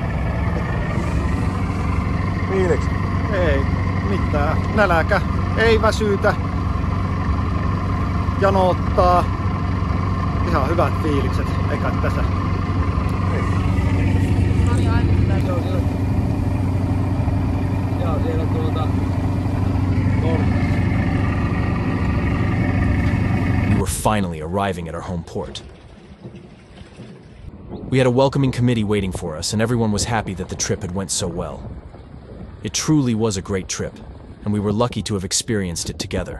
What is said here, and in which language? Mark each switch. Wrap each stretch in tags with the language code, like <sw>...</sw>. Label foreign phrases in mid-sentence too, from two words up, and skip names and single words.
<fi>Fiilikset? Ei mitään. Nälkä. Ei väsytä. Janottaa. Ihan hyvät fiilikset. Eikä tässä. Joo, siellä</fi> <en>We were finally arriving at our home port. We had a welcoming committee waiting for us, and everyone was happy that the trip had went so well. It truly was a great trip, and we were lucky to have experienced it together.</en>